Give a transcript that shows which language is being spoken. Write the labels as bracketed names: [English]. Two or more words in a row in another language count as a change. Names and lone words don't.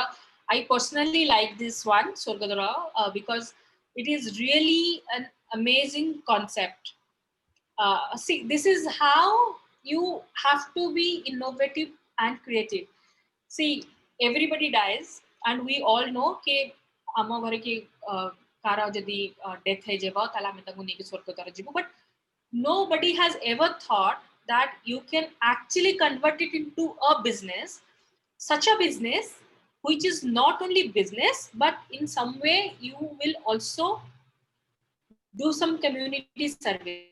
[English] I personally like this one, Swargadora, because it is really an amazing concept. See, this is how you have to be innovative and creative. See, everybody dies, and we all know that [Odia] ଆମ ଘରେ କି କାର ଯଦି death ହେଇଯିବ ତାହେଲେ ଆମେ ତାଙ୍କୁ ନେଇକି ସ୍ୱର୍ଗଦ୍ୱାର ଯିବୁ, [English] but nobody has ever thought that you can actually convert it into a business, such a business which is not only business, but in some way you will also do some community service.